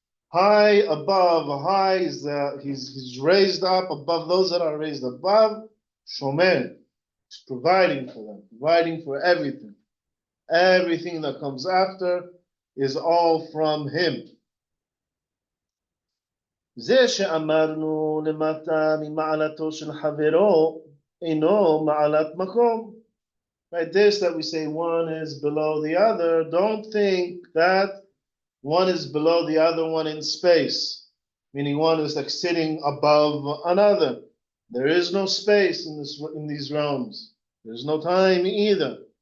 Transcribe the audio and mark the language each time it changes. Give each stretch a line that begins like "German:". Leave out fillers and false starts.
English: High above, high is he's raised up above those that are raised above. Shomer. He's providing for them, providing for everything. Everything that comes after is all from him.
Hebrew: זה שאמרנו למטה ממעלתו של חברו אינו מעלת מקום.
English: Right, this that we say one is below the other, don't think that one is below the other one in space, meaning one is like sitting above another. There is no space in these realms. There's no time either.